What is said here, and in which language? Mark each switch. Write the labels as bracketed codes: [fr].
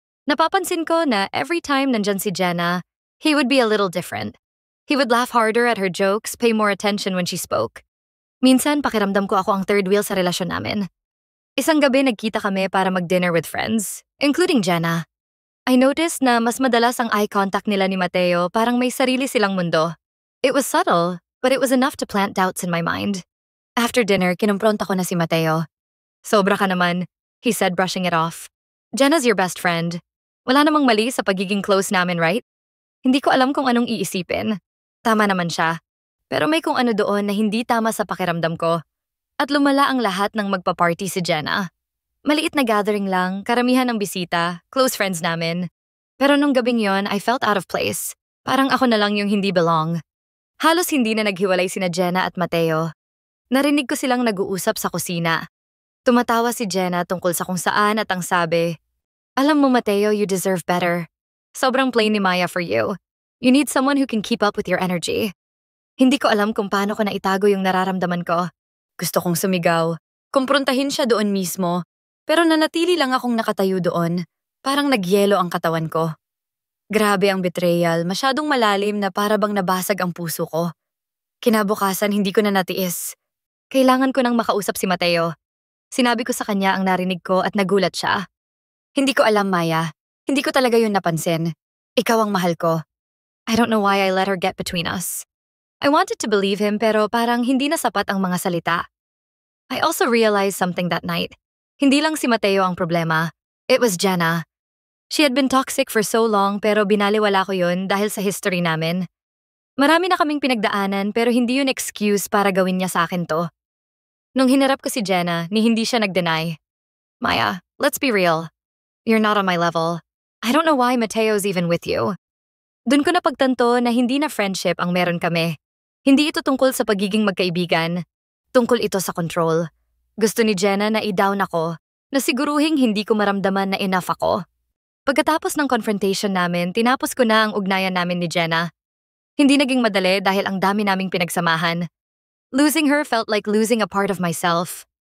[tl] Napapansin ko na [en] every time nandyan si Jenna, he would be a little different. He would laugh harder at her jokes, pay more attention when she spoke. [tl] Minsan, pakiramdam ko ako ang third wheel sa relasyon namin. Isang gabi nagkita kami para mag-dinner with friends, including Jenna. [en] I noticed [tl] na mas madalas ang eye contact nila ni Mateo, parang may sarili silang mundo. [en] It was subtle, but it was enough to plant doubts in my mind. After dinner, [tl] kinumpronta ko na si Mateo. Sobra ka naman, [en] he said, brushing it off. Jenna's your best friend. [tl] Wala namang mali sa pagiging close namin, right? Hindi ko alam kung anong iisipin. Tama naman siya. Pero may kung ano doon na hindi tama sa pakiramdam ko. At lumala ang lahat ng magpa-party si Jenna. Maliit na gathering lang, karamihan ng bisita, close friends namin. Pero nung gabing yon, [en] I felt out of place. [tl] Parang ako na lang yung hindi belong. Halos hindi na naghiwalay sina Jenna at Mateo. Narinig ko silang nag-uusap sa kusina. Tumatawa si Jenna tungkol sa kung saan at ang sabi, "Alam mo Mateo, [en] you deserve better. [tl] Sobrang plain ni Maya [en] for you. You need someone who can keep up with your energy." [tl] Hindi ko alam kung paano ko naitago yung nararamdaman ko. Gusto kong sumigaw. Kumprontahin siya doon mismo. Pero nanatili lang akong nakatayo doon. Parang nagyelo ang katawan ko. Grabe ang betrayal, masyadong malalim na para bang nabasag ang puso ko. Kinabukasan hindi ko na natiis. Kailangan ko nang makausap si Mateo. Sinabi ko sa kanya ang narinig ko at nagulat siya. Hindi ko alam, Maya. Hindi ko talaga yun napansin. Ikaw ang mahal ko. [en] I don't know why I let her get between us. I wanted to believe him [tl] pero parang hindi na sapat ang mga salita. [en] I also realized something that night. [tl] Hindi lang si Mateo ang problema. [en] It was Jenna. She had been toxic for so long [tl] pero binaliwala ko yun dahil sa history namin. Marami na kaming pinagdaanan pero hindi yun excuse para gawin niya sa akin to. Nung hinarap ko si Jenna, ni hindi siya nag-deny. [en] Maya, let's be real. You're not on my level. I don't know why Mateo's even with you. [tl] Doon ko napagtanto na hindi na friendship ang meron kami. Hindi ito tungkol sa pagiging magkaibigan. Tungkol ito sa control. Gusto ni Jenna na i-down ako, na siguruhing hindi ko maramdaman na enough ako. Pagkatapos ng confrontation namin, tinapos ko na ang ugnayan namin ni Jenna. Hindi naging madali dahil ang dami naming pinagsamahan. [en] Losing her felt like losing a part of myself.